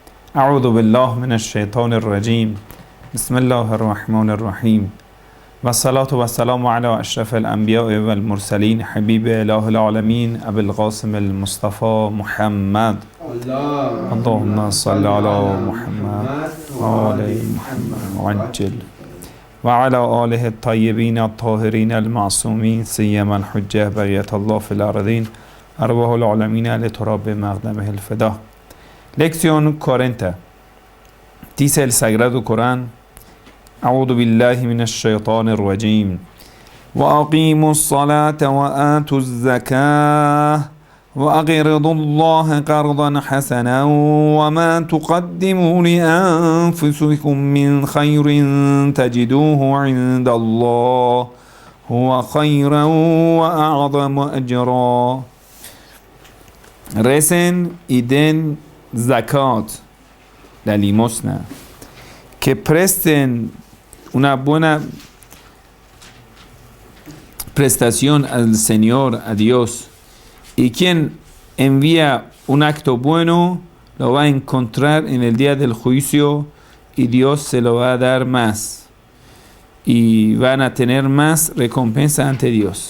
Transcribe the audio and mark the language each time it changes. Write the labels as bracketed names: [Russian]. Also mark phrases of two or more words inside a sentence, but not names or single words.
[Arabic] أعوذ بالله من الشيطان الرجيم بسم الله الرحمن الرحيم والصلاة والسلام على أشرف الأنبياء والمرسلين حبيب إله العالمين أبي القاسم المصطفى محمد اللهم صل على محمد وعلى محمد وعجل وعلى آله الطيبين الطاهرين المعصومين سيما الحجة بقية الله في الأرضين أرواح العالمين لتراب مقدمه الفدا. [Spanish] Lección 40. Dice el Sagrado Corán: [Arabic] أعوذ بالله من الشيطان الرجيم وأقيموا الصلاة وآتوا الزكاة وأقرضوا الله قرضا حسنا وما تقدموا لأنفسكم من خير تجدوه عند الله هو خيرا وأعظم أجرا. [Spanish] Recen y den zakat, la limosna, que presten una buena prestación al Señor, a Dios, y quien envía un acto bueno lo va a encontrar en el día del juicio y Dios se lo va a dar más y van a tener más recompensa ante Dios.